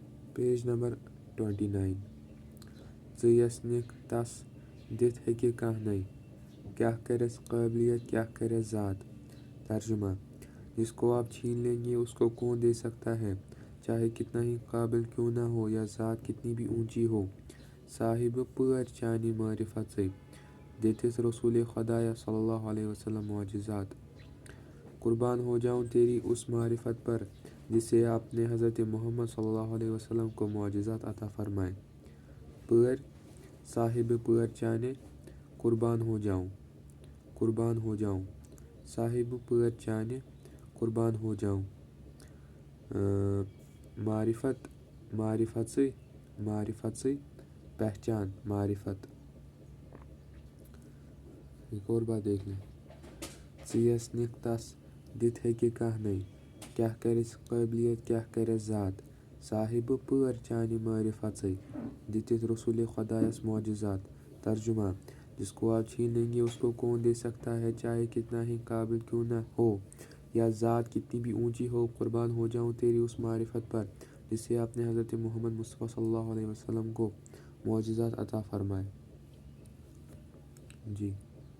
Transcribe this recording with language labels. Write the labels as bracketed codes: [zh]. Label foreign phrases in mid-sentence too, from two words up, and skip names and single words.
[ks] پیج نمبر 29 ژٕ یَس نِکھ تس دِتھ ہیٚکہِ کانٛہہ نہیں کیا کرس قابلیت کیا کرس ذات ترجمہ [ur] جس کو آپ چھین لیں گے اس کو کون دے سکتا ہے چاہے کتنا ہی قابل کیوں نہ ہو یا ذات کتنی بھی اونچی ہو [ks] صاحب پٲرۍ چانہِ معرفتٕے دِتِس رسول خدایہ [ar] صلی اللہ علیہ وسلم [ur] معجزات قربان ہو جاؤں تیری اس معرفت پر جس سے آپ نے حضرت محمد صلی اللہ علیہ وسلم کو معجزات عطا فرمائے [ks] پٲرۍ صاحب پٲرۍ چانہِ [ur] قربان ہو جاؤں [ks] صاحب پٲرۍ چانہِ [ur] قربان ہو جاؤں معرفتٕے پہچان معرفت ایک اور بات دیکھ لیں [ks] ژٕ یَس نِکھ تس دِتھ ہیٚکہِ کانٛہہ نہیں کیا کرس قابلیت کیا کرس ذات صاحب پٲرۍ چانہِ معرفتٕے دِتِس رسول خدایس معجزات [ur] ترجمہ جس کو آپ چھین لیں گے اس کو کون دے سکتا ہے چاہے کتنا ہی قابل کیوں نہ ہو یا ذات کتنی بھی اونچی ہو قربان ہو جاؤں تیری اس معرفت پر جس سے آپ نے حضرت محمد مصطفیٰ صلی اللہ علیہ وسلم کو معجزات عطا فرمائے جی